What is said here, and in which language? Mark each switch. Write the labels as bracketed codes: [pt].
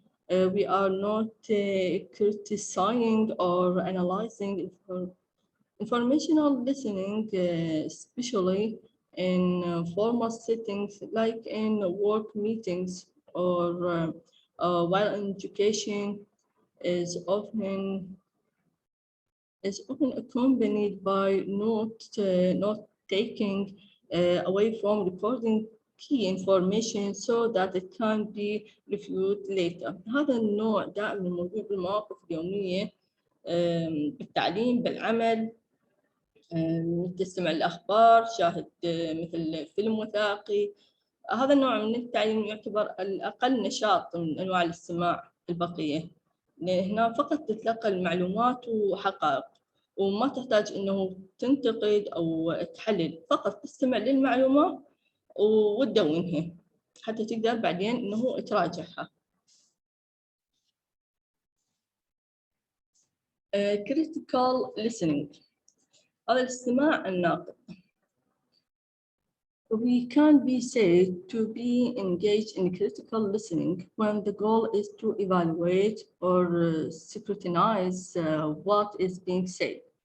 [en] We are not criticizing or analyzing informational listening, especially in formal settings like in work meetings or while education is often accompanied by note taking away from recording key information so that it can be reviewed later. [ar] هذا النوع دائما موجود بالمواقف اليومية بالتعليم، بالعمل، تستمع الأخبار، شاهد مثل فيلم وثائقي. هذا النوع من التعليم يعتبر الأقل نشاط من أنواع الاستماع البقية، لأن هنا فقط تتلقى المعلومات وحقائق وما تحتاج إنه تنتقد أو تحلل، فقط تستمع للمعلومة وتدونها حتى تقدر بعدين إنه تراجعها. [en] critical listening [ar] هذا الاستماع الناقد. [en] We can be said to be engaged in critical listening when the goal is to evaluate or scrutinize what is being said.